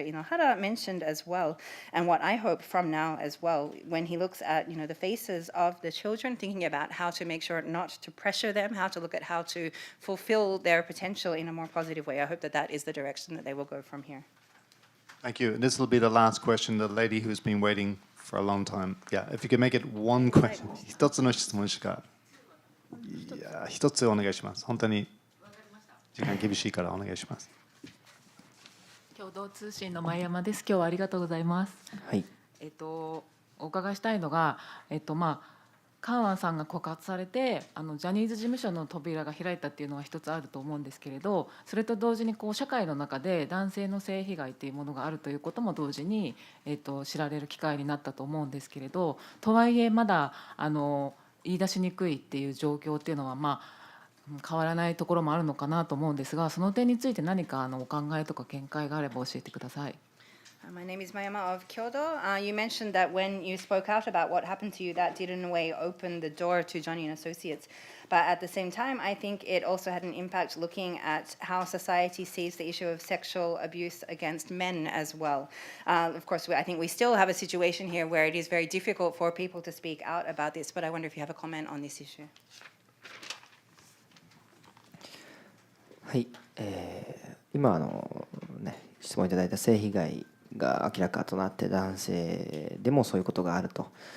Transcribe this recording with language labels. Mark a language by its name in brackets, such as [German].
[English] Inohara mentioned as well, and what I hope from now as well, when he looks at the faces of the children, thinking about how to make sure not to pressure them, how to look at how to fulfill their potential in a more positive way. I hope that that is the direction that they will go from here. Thank you. And this will be the last question. The lady who's been waiting for a long time. Yeah, if you could make it one question. [Japanese] 一つの質問しか。いや、一つお願いします。本当に時間厳しいからお願いします。共同通信の前山です。今日はありがとうございます。はい。お伺いしたいのが、カウアンさんが告発されてジャニーズ事務所の扉が開いたっていうのは一つあると思うんですけれど、それと同時に社会の中で男性の性被害っていうものがあるということも同時に、知られる機会になったと思うんですけれど、とはいえまだ言い出しにくいっていう状況っていうのは変わらないところもあるのかなと思うんですが、その点について何かお考えとか見解があれば教えてください。 [English] My name is Mayama of Kyoto. You mentioned that when you spoke out about what happened to you, that did in a way open the door to Johnny and Associates. But at the same time, I think it also had an impact looking at how society sees the issue of sexual abuse against men as well. Of course, I think we still have a situation here where it is very difficult for people to speak out about this, but I wonder if you have a comment on this issue. [Japanese] はい、今質問いただいた性被害が明らかとなって男性でもそういうことがあると。